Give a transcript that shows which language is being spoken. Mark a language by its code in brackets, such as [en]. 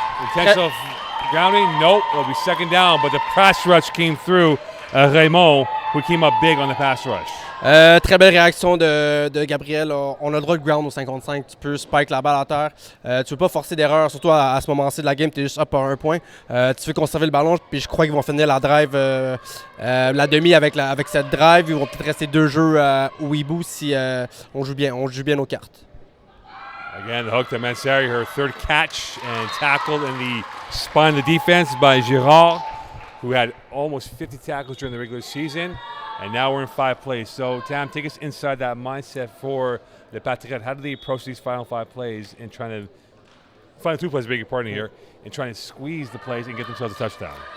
[en] Intentional grounding? Nope. It'll be second down, but the pass rush came through Raymond, who came up big on the pass rush. [fr] Très belle réaction de Gabriel. On a le droit de ground au 55. Tu peux spike la balle à terre. Tu ne veux pas forcer d'erreur, surtout à ce moment-ci de la game. Tu es juste up par 1 point. Tu veux conserver le ballon. Puis je crois qu'ils vont finir la drive, la demi avec cette drive. Ils vont peut-être rester 2 jeux au Hiboux si on joue bien nos cartes. [en] Again, the hook to Mansari, her 3rd catch and tackled in the spine of the defense by Girard, who had almost 50 tackles during the regular season. And now we're in 5 plays. So, Tam, take us inside that mindset for the Patriots. How do they approach these final 5 plays and trying to final 2 plays, beg your pardon here, and trying to squeeze the plays and get themselves a touchdown?